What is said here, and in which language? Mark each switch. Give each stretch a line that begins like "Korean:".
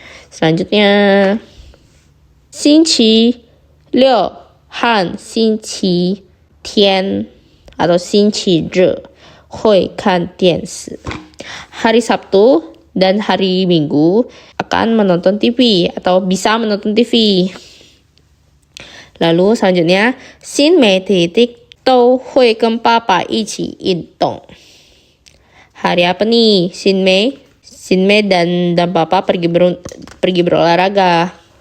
Chinese: Selanjutnya, 星期六和星期天 atau 星期日会看电视.
Indonesian: Hari Sabtu dan hari Minggu akan menonton TV atau bisa menonton TV. Lalu selanjutnya,
Chinese: 新美弟弟都会跟爸爸一起运动.
Indonesian: Hari apa nih? Xin Mei dan papa pergi berolahraga.